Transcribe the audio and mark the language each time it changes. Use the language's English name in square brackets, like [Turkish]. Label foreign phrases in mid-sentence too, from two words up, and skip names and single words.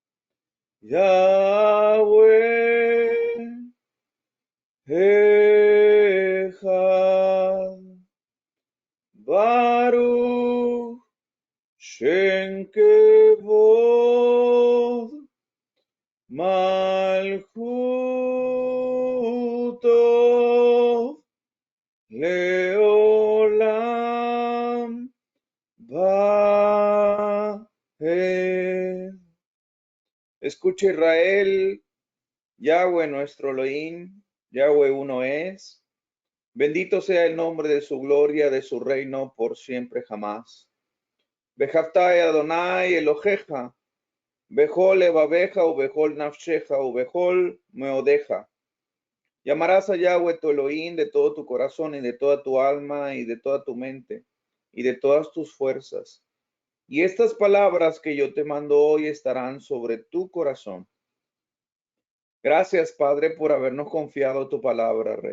[Hebrew] יהוה אחד ברוך שם כבוד מלכותו לעולם ועד. [Spanish] Escucha Israel, Yahweh nuestro Elohim, Yahweh uno es. Bendito sea el nombre de su gloria, de su reino por siempre jamás. [Hebrew] ואהבת אדני אלהיך בכל לבבך ובכל נפשך ובכל מאדך. [Spanish] Llamarás a Yahweh tu Elohim de todo tu corazón y de toda tu alma y de toda tu mente y de todas tus fuerzas. Y estas palabras que yo te mando hoy estarán sobre tu corazón. Gracias, Padre, por habernos confiado tu palabra, Rey.